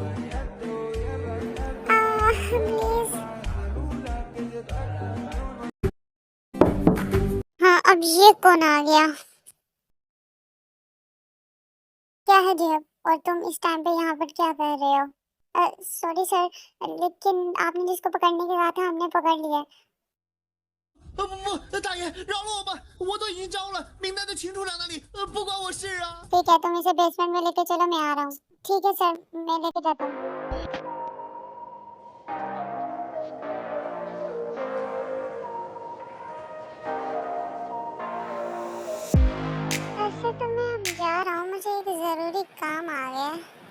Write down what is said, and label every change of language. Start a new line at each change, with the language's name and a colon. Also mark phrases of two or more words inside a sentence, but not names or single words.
Hindi: प्लीज। हाँ, अब ये कौन आ गया? क्या है जेब? और तुम इस टाइम पे यहाँ पर क्या कर रहे हो?
English: sorry sir,
Hindi: लेकिन आपने जिसको पकड़ने के कहा था हमने पकड़ लिया।
Chinese: 不，大爷，饶了我吧！我都已经招了，名单在秦处长那里，不关我事啊。
Hindi: ठीक है, तुम इसे बेसमेंट में लेके चलो, मैं आ रहा हूँ। ठीक है सर, मैं लेके जाता हूँ। ऐसे तो मैं अब जा रहा हूँ, मुझे एक जरूरी काम आ गया है।